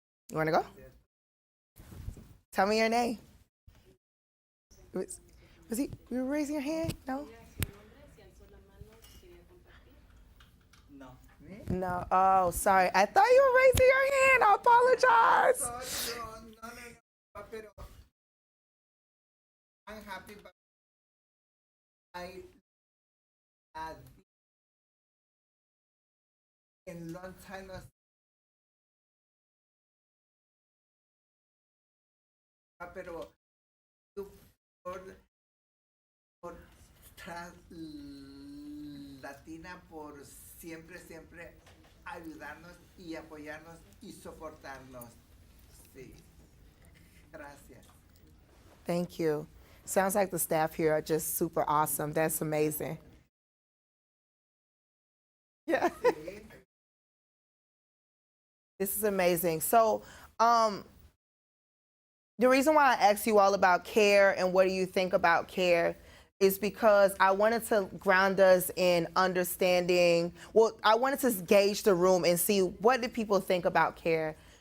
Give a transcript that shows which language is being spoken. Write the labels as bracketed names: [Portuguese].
[English] You want to go? Tell me your name. Was he? You were raising your hand? No? No. No, oh, sorry. I thought you were raising your hand. I apologize. So, no, pero I'm happy, but I had in long time [Spanish] pero por TransLatina por siempre ayudarnos y apoyarnos y soportarnos. Sí. Gracias. [English] Thank you. Sounds like the staff here are just super awesome. That's amazing. Yeah. This is amazing. So, the reason why I asked you all about care and what do you think about care is because I wanted to ground us in understanding, well, I wanted to gauge the room and see what do people think about care.